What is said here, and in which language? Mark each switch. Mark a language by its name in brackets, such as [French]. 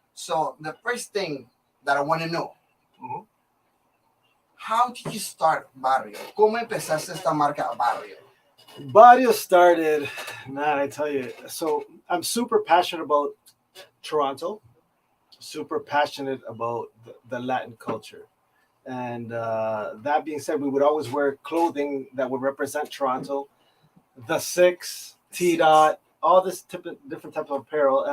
[English] So the first thing that I want to know. Mm-hmm. How did you start Barrio? [Spanish] ¿Cómo empezaste esta marca Barrio? [English] Barrio started, man, I tell you. So I'm super passionate about Toronto, super passionate about the Latin culture. And that being said, we would always wear clothing that would represent Toronto, the Six, T-Dot, all this different type of apparel.